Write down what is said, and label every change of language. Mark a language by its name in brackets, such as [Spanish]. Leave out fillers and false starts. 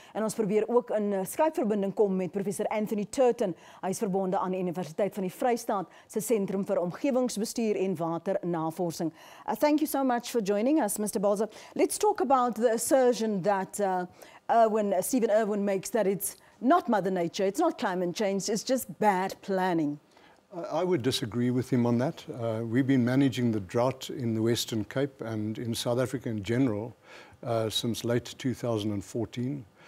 [Afrikaans] En ons probeer ook in Skype-verbinding kom met professor Anthony Turton. Hy is verbonde aan die Universiteit van die Vrystaat se Sentrum vir Omgewingsbestuur en Waternavorsing. [English] Thank you so much for joining us, Mr. Balza. Let's talk about the assertion that Steven Irwin makes that it's not Mother Nature, it's not climate change, it's just bad planning. I would disagree with him on that. We've been managing the drought in the Western Cape and in South Africa in general since late 2014.